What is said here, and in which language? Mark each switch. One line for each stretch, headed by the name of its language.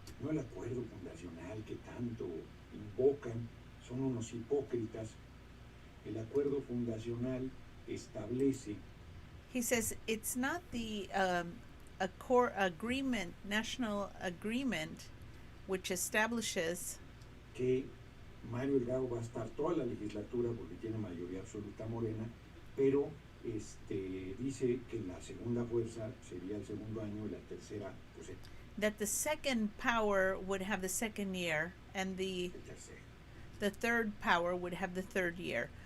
Spanish: No el acuerdo fundacional que tanto invocan, son unos hipócritas. El acuerdo fundacional establece.
English: He says it's not the a core agreement, national agreement, which establishes
Spanish: que Mario Delgado va a estar toda la legislatura porque tiene mayoría absoluta morena, pero dice que la segunda fuerza sería el segundo año y la tercera, pues
English: that the second power would have the second year and the third power would have the third year.